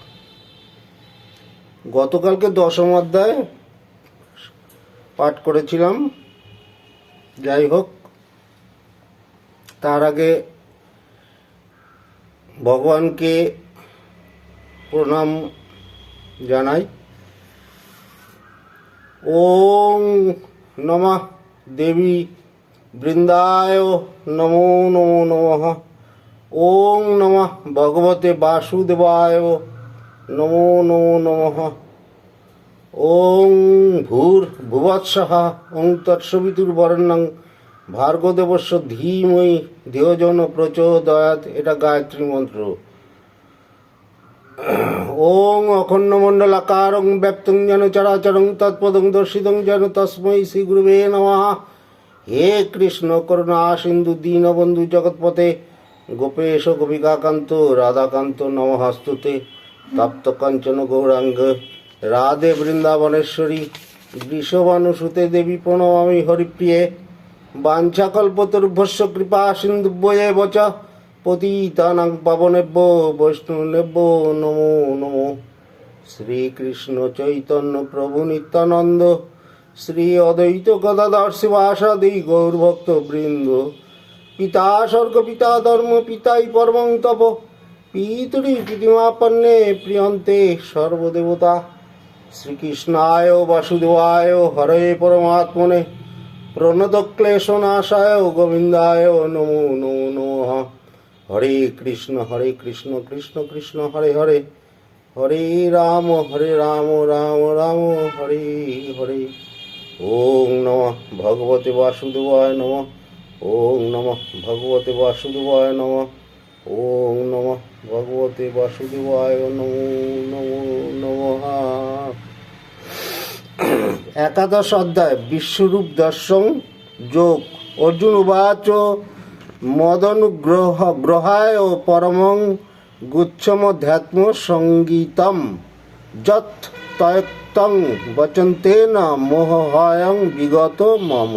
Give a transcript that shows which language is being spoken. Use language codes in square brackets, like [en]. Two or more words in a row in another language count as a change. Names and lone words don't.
[bn] গতকালকে 10ম অধ্যায় পাঠ করেছিলাম। যাই হোক, তার আগে ভগবানকে প্রণাম জানাই। [sa] ওম নমঃ দেবী বৃন্দায় নমো নমো নমঃ। ওম নমঃ ভগবতে বাসুদেবায় নমো নমো নমঃ। ওং ভূর্ভুবৎসঃ ওং তৎসবিতুর্বরেণ্যং ভার্গদেবস্য ধীমহি ধিয়ো যো ন প্রচোদয়াৎ। [bn] এটা গায়ত্রী মন্ত্র। [sa] ওং অখণ্ডমণ্ডলাকারং ব্যক্তং যেন চরাচরং তৎপদং দর্শিতং যেন তস্मै শ্রী গুরুবে নমঃ। হে কৃষ্ণ করুণা সিন্ধু দীনবন্ধু জগৎপতে গোপেশ গোপিকাকান্ত রাধাকান্ত নমঃস্তুতে। তপ্ত কাঞ্চন গৌরাঙ্গ রাধে বৃন্দাবনেশ্বরী বৃষভানুসুতে দেবী প্রণমামি হরিপ্রিয়ে। বাঞ্ছাকল্পতরুভ্যশ্চ কৃপা সিন্ধুভ্যেব চ পতিতানাং পাবনেভ্যো বৈষ্ণবেভ্যো নমো নমো। [bn] শ্রীকৃষ্ণ চৈতন্য প্রভু নিত্যানন্দ, শ্রী অদ্বৈত গদাধর শিবাসাদি গৌরভক্ত বৃন্দ। [sa] পিতা স্বর্গ পিতা ধর্ম পিতাই পরমং তপ, পিতুরি প্রীতিমাপন্নে প্রিয়ন্তে সর্বদেবতা। শ্রীকৃষ্ণায় বাসুদেবায় হরে পরমাত্মনে প্রণতক্লেশনাশায় গোবিন্দায় নমো নমো নমঃ। হরে কৃষ্ণ কৃষ্ণ কৃষ্ণ হরে হরে, হরে রাম রাম রাম হরে হরে। ওং নমঃ ভগবতে বাসুদেবায় নমঃ। ওং নমঃ ভগবতে বাসুদেবায় নমঃ। ওং নমঃ ভগবতে বাসুদেবায় নমো নমো নমঃ। [bn] 11 অধ্যায় বিশ্বরূপ দর্শন যোগ। [sa] অর্জুন উবাচ মদনুগ্রহায় পরমং গুচ্ছমধ্যাত্ম সঙ্গীতম যৎ তয়ক্তং বচন্তেন মোহয়ং বিগত মম।